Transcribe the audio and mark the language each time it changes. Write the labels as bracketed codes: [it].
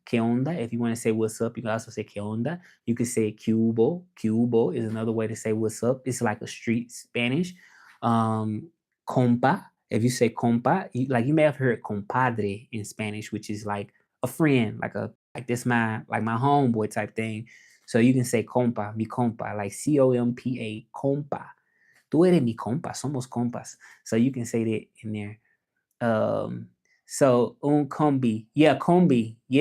[en] If you want to say what's up, you can also say que onda. You can say cubo is another way to say what's up. It's like a street Spanish. Compa. If you say compa, you may have heard compadre in Spanish, which is like a friend, like this my homeboy type thing. So you can say compa, mi compa, like COMPA, compa. [es] Tú eres mi compa, somos compas. [en] So you can say that in there. So un combi, yeah, combi.